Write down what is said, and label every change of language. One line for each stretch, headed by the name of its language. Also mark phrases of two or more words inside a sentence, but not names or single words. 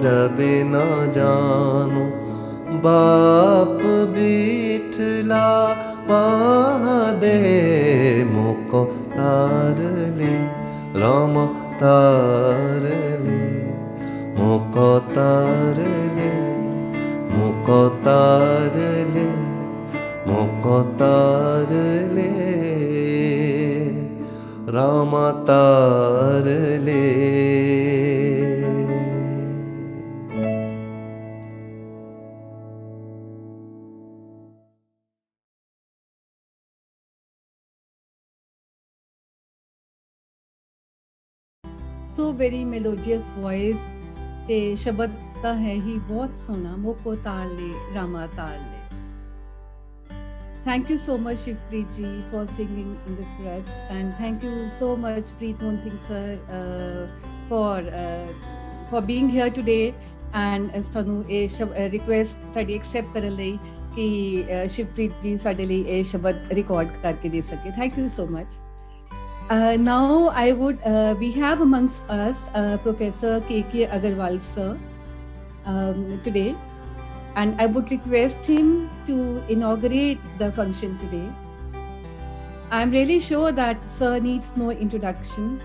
Hindi: बिना जानो बाप बीठला बांधे मुको तार ले रामा तार ले मुको तार ले मुको तार ले मुको तार ले रामा तार ले
English: so very melodious voice
Punjabi: ਤੇ ਸ਼ਬਦ ਤਾਂ ਹੈ ਹੀ ਬਹੁਤ ਸੋਹਣਾ
Hindi: मोको ताल लै रामा ताल लै
English: Thank you so much Shivpreet ji for singing in this for us and thank you so much Preet Mohan Singh sir for being here today and
Punjabi: ਸਾਨੂੰ ਇਹ ਰਿਕੁਐਸਟ ਸਾਡੀ ਐਕਸੈਪਟ ਕਰਨ ਲਈ ਕਿ ਸ਼ਿਵਪ੍ਰੀਤ ਜੀ ਸਾਡੇ ਲਈ ਇਹ ਸ਼ਬਦ ਰਿਕਾਰਡ ਕਰਕੇ ਦੇ ਸਕੇ
English: Thank you so much Now I would we have amongst us Professor K.K. Agarwal sir today and I would request him to inaugurate the function today. I'm really sure that sir needs no introduction.